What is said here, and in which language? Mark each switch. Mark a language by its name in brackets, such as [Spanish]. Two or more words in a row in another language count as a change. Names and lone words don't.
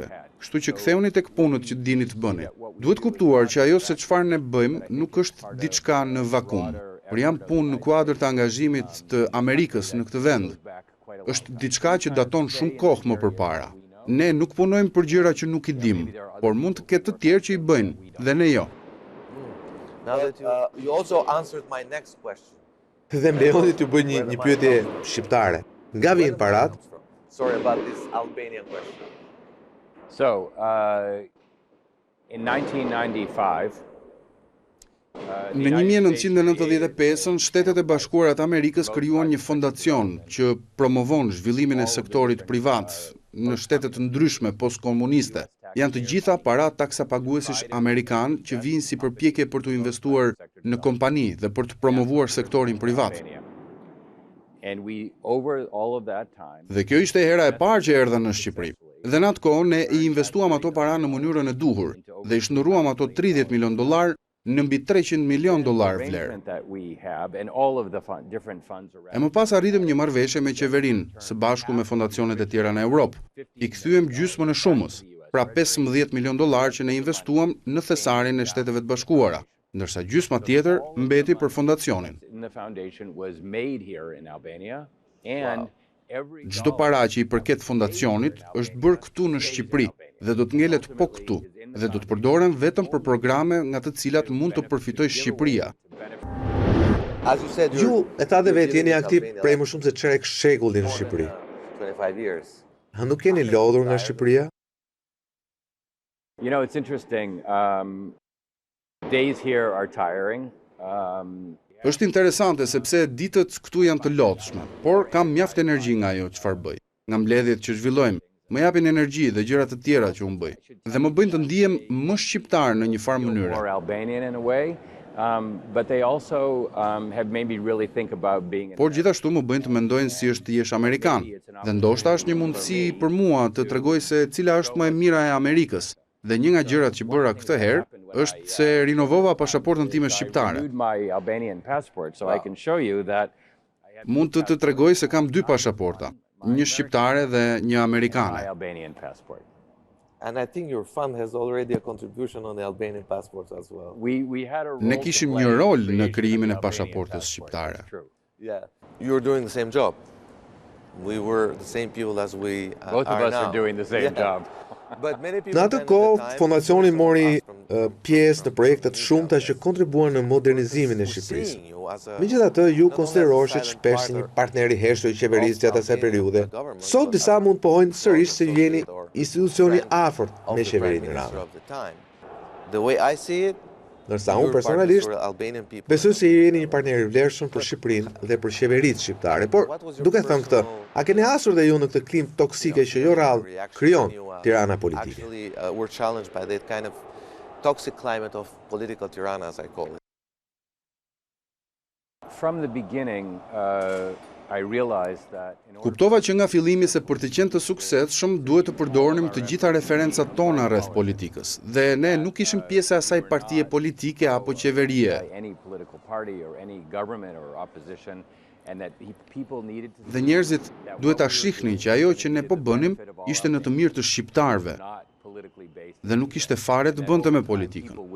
[Albanian] Kështu që ktheuni tek punët që dini të bëni. Duhet kuptuar që ajo se çfarë ne bëjmë nuk është diçka në vakum, por janë punë në kuadër të angazhimit të Amerikës në këtë vend. Është diçka që daton shumë kohë më përpara. Ne nuk punojmë për gjëra që nuk i dim, por mund të ketë të tjerë që i bëjnë, dhe ne jo. [English] Now that you also answered my next question. [Albanian] Dhe më lejoni t'ju bëj një pyetje shqiptare. Nga vijnë parat? [English] Sorry about this Albanian question. So, in 1995, [Albanian] Në 1995-ën, Shtetet e Bashkuara të Amerikës krijuan një fondacion që promovon zhvillimin e sektorit privat në shtete të ndryshme postkomuniste. Janë të gjitha para taksapaguesish amerikan që vijnë si përpjekje për të investuar në kompani dhe për të promovuar sektorin privat. [English] and we, over all of that time, [Albanian] Dhe kjo ishte hera e parë që erdhën në Shqipëri. Dhe në atë kohë ne i investuam ato para në mënyrën e duhur dhe i shndërruam ato $30 milion në mbi $300 milion vlerë. [English] arrangement that we have and all of the different funds [Albanian] E [English] around. [Albanian] më pas arritëm një marrëveshje me qeverinë, së bashku me fondacionet e tjera në Europë. I kthyem gjysmën e shumës, pra $15 milion që ne investuam në thesarin e Shteteve të Bashkuara, ndërsa gjysma tjetër mbeti për fondacionin. [English] In the foundation was made here in Albania, and every [Albanian] Çdo para që i përket fondacionit është bërë këtu në Shqipëri dhe do të ngelet po këtu dhe do të përdoren vetëm për programe nga të cilat mund të përfitojë Shqipëria. [English] As you said, [Albanian] Ju e thatë vetë jeni aktiv prej më shumë se çerek shekulli në Shqipëri. [English] 25 years. [Albanian] A nuk keni lodhur nga Shqipëria? [English] You know, it's interesting. Days here are tiring. [Albanian] Është interesante sepse ditët këtu janë të lodhshme, por kam mjaft energji nga ajo çfarë bëj. Nga mbledhjet që zhvillojmë, më japin energji dhe gjëra të tjera që unë bëj. Dhe më bëjnë të ndihem më shqiptar në një farë mënyre. [English] More Albanian in a way. but they also have made me really think about being. [Albanian] Por gjithashtu më bëjnë të mendojnë si është të jesh amerikan. Dhe ndoshta është një mundësi për mua të tregoj se cila është më e mira e Amerikës. Dhe një nga gjërat që bëra këtë herë është se rinovova pasaportën time shqiptare. Mund të tregoj se kam 2 pasaporta, një shqiptare dhe një amerikane. [English] And I think your fund has already a contribution on the Albanian passports as well. [Albanian] Ne kishim një rol në krijimin e pasaportës shqiptare. [English] Yeah, you're doing the same job. We were the same people as we Both of us are doing the same job. [Albanian] Në atë kohë, fondacioni mori pjesë në projektet shumëta që kontribuan në modernizimin e Shqipërisë. Megjithatë, ju konsideroheshet shpesh si një partner i hershëm i qeverisë gjatë asaj periudhe. Sot disa mund pohojnë sërish se ju jeni institucioni afërt me qeverinë Rama. [English] The way I see it, [Albanian] Ndërsa unë personalisht besoj se jeni një partner i vlerëshëm për Shqipërinë dhe për qeveritë shqiptare. Por, duke thënë këtë, a keni hasur dhe ju në këtë klim toksike që jo rrallë krijon Tirana politike? [English] Actually, we're challenged by that kind of toxic climate of political tirana, as I call it. From the beginning, I realized that [Albanian] Kuptova që nga fillimi se për të qenë të suksesshëm duhet të përdorim të gjitha referencat tona rreth politikës dhe ne nuk ishim pjesë e asaj partie politike apo qeverie. Dhe njerëzit duhet ta shihnin që ajo që ne po bënim ishte në të mirë të shqiptarëve dhe nuk ishte fare të bënte me politikën.